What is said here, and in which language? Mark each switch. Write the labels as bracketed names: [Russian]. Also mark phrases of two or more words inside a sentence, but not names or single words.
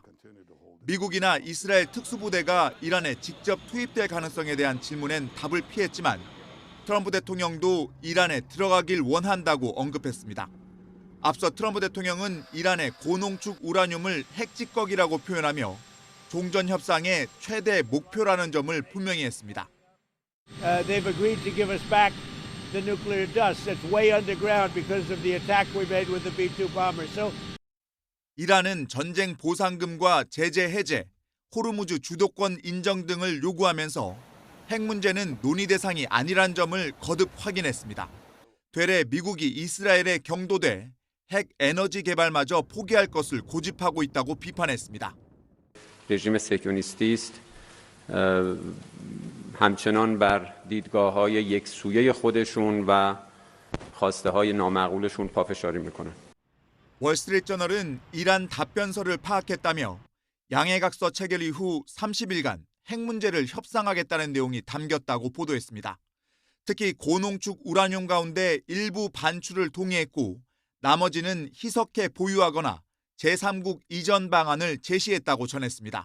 [Korean] 미국이나 이스라엘 특수부대가 이란에 직접 투입될 가능성에 대한 질문엔 답을 피했지만 트럼프 대통령도 이란에 들어가길 원한다고 언급했습니다. 앞서 트럼프 대통령은 이란의 고농축 우라늄을 핵찌꺼기라고 표현하며 종전 협상의 최대 목표라는 점을 분명히 했습니다. [English] They've agreed to give us back the nuclear dust that's way underground because of the attack we made with the B-2 bombers. So [Korean] 이란은 전쟁 보상금과 제재 해제, 호르무즈 주도권 인정 등을 요구하면서 핵 문제는 논의 대상이 아니란 점을 거듭 확인했습니다. 되레 미국이 이스라엘에 경도돼 핵 에너지 개발마저 포기할 것을 고집하고 있다고 비판했습니다. [Persian] رژیم صهیونیستی است همچنان بر دیدگاه‌های یکسویه خودشون و خواسته‌های نامعقولشون پافشاری میکنن. [Korean] 월스트리트저널은 이란 답변서를 파악했다며 양해각서 체결 이후 30일간 핵 문제를 협상하겠다는 내용이 담겼다고 보도했습니다. 특히 고농축 우라늄 가운데 일부 반출을 동의했고 나머지는 희석해 보유하거나 제3국 이전 방안을 제시했다고 전했습니다.